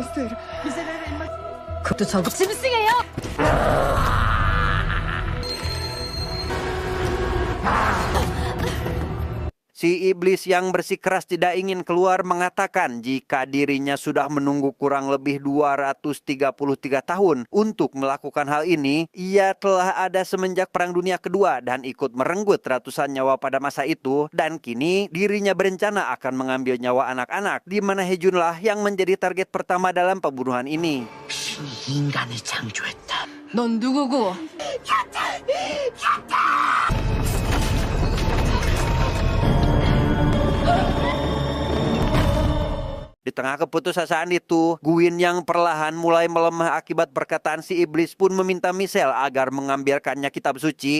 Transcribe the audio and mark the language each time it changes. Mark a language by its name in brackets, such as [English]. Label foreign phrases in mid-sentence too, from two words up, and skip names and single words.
[Korean] 그것도 저거 짐승이에요. [Indonesian] si iblis yang bersikeras tidak ingin keluar mengatakan jika dirinya sudah menunggu kurang lebih 233 tahun untuk melakukan hal ini. Ia telah ada semenjak Perang Dunia Kedua dan ikut merenggut ratusan nyawa pada masa itu, dan kini dirinya berencana akan mengambil nyawa anak-anak, di mana Hejunlah yang menjadi target pertama dalam pembunuhan ini. [Korean] 인간을 창조했다. 넌 누구고? [Indonesian] Di tengah keputusasaan itu, Gwyn yang perlahan mulai melemah akibat perkataan si iblis pun meminta Michelle agar mengambilkannya kitab suci.